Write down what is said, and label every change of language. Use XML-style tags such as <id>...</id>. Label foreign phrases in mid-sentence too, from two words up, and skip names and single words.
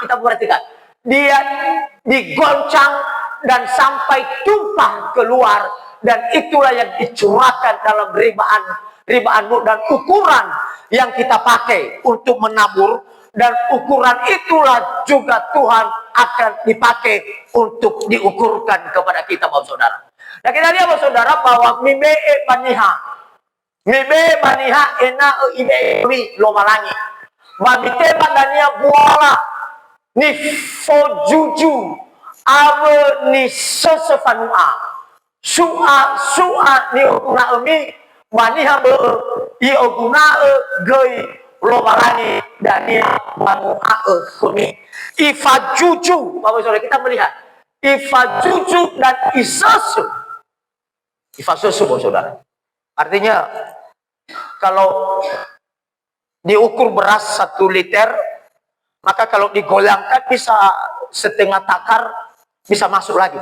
<id>Kita perhatikan, dia digoncang dan sampai tumpah keluar, dan itulah yang dicurahkan dalam ribaanmu, dan ukuran yang kita pakai untuk menabur, dan ukuran itulah juga Tuhan akan dipakai untuk diukurkan kepada kita, Bapak Saudara. Nah, kita lihat, Bapak Saudara, bahwa</id> <nia>mibe baniha ena ibe lo malangi mabite bandania buala ni fojuju ave ni sesefanua su'a ni okuna emi baniha be i okuna gei lo malangi dania manua kumi ifajuju.</nia> <id>Bapak Saudara, kita melihat ifajuju dan isasu. Ifajuju, Bapak Saudara, artinya kalau diukur beras 1 liter, maka kalau digoyangkan bisa setengah takar bisa masuk lagi.</id>